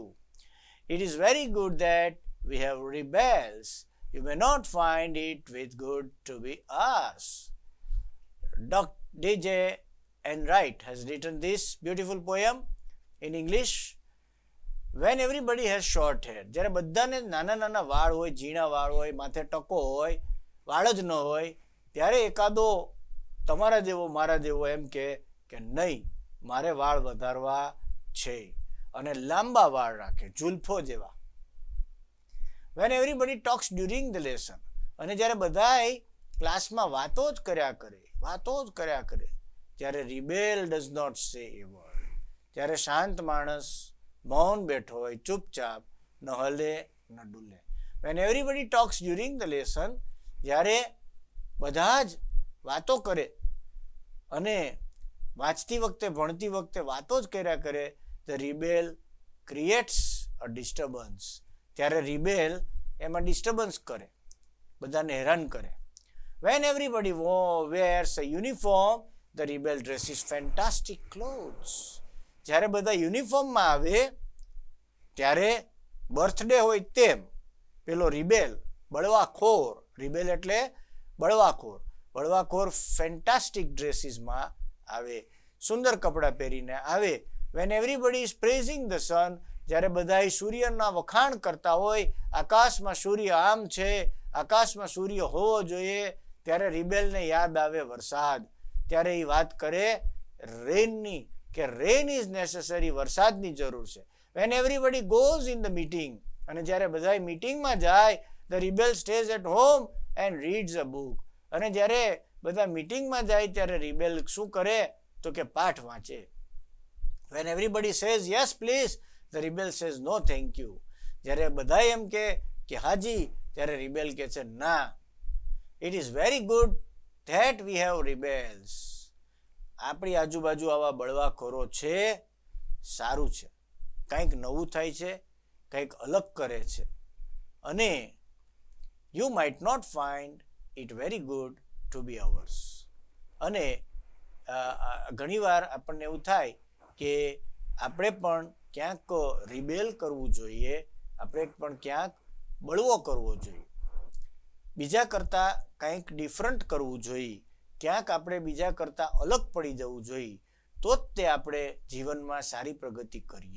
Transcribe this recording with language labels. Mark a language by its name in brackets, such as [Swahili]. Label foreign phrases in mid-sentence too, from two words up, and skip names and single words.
[English] It is very good that we have rebels. You may not find it with good to be us. Dr. DJ Enright has written this beautiful poem in English. When everybody has short hair, [Gujarati] જ્યારે બધાને નાના નાના વાળ હોય, ઝીણા વાળ હોય, માથે ટકો હોય, વાળ જ ન હોય, ત્યારે એકાદો તમારા જેવો મારા જેવો એમ કે નહીં, મારે વાળ વધારવા છે, અને લાંબા વાળ રાખે, જુલ્ફો જેવા. [English] When everybody talks during the lesson, [Gujarati] અને જ્યારે બધાય ક્લાસમાં વાતો જ કર્યા કરે, ત્યારે [English] rebel does not say a word, [Gujarati] ત્યારે શાંત માણસ મૌન બેઠો હોય, ચૂપચાપ, ન હલે ન ડુલે. [English] When everybody talks during the lesson, [Gujarati] જ્યારે બધા જ વાતો કરે અને વાંચતી વખતે ભણતી વખતે વાતો જ કર્યા કરે, [English] the rebel creates a disturbance, [Gujarati] ત્યારે રિબેલ એમાં ડિસ્ટર્બન્સ કરે, બધાને હેરાન કરે. [English] When everybody wears a uniform, the rebel dresses fantastic clothes. [Gujarati] જ્યારે બધા યુનિફોર્મમાં આવે ત્યારે બર્થડે હોય તેમ પેલો રિબેલ, બળવાખોર, રિબેલ એટલે બળવાખોર [English] fantastic dressesમાં [Gujarati] આવે, સુંદર કપડાં પહેરીને આવે. [English] When everybody is praising the sun, [Gujarati] જ્યારે બધા સૂર્યના વખાણ કરતા હોય, આકાશમાં સૂર્ય આમ છે, આકાશમાં સૂર્ય હોવો જોઈએ, ત્યારે રિબેલને યાદ આવે વરસાદ, ત્યારે એ વાત કરે રેનની, કે [English] rain is necessary, [Gujarati] વરસાદની જરૂર છે. [English] When everybody goes in the meeting, [Gujarati] અને જ્યારે બધા મીટિંગમાં જાય, [English] the rebel stays at home and reads a book. [Gujarati] અને જ્યારે બધા મીટિંગમાં જાય ત્યારે રિબેલ શું કરે તો કે પાઠ વાંચે. [English] When everybody says yes please, the rebel says no thank you. [Gujarati] જ્યારે બધા એમ કે હાજી, ત્યારે રિબેલ કહે છે ના. [English] It is very good that we have rebels. [Gujarati] આપણી આજુબાજુ આવા બળવાખોરો છે, સારું છે, કંઈક નવું થાય છે, કંઈક અલગ કરે છે. [English] અને you might not find it very good to be ours. [Gujarati] અને ઘણીવાર આપણને એવું થાય કે આપણે પણ ક્યાંક રિબેલ કરવું જોઈએ, આપણે પણ ક્યાંક બળવો કરવો જોઈએ, બીજા કરતાં કંઈક ડિફરન્ટ કરવું જોઈએ, ક્યાંક આપણે બીજા કરતાં અલગ પડી જવું જોઈએ, તો જ તે આપણે જીવનમાં સારી પ્રગતિ કરીએ.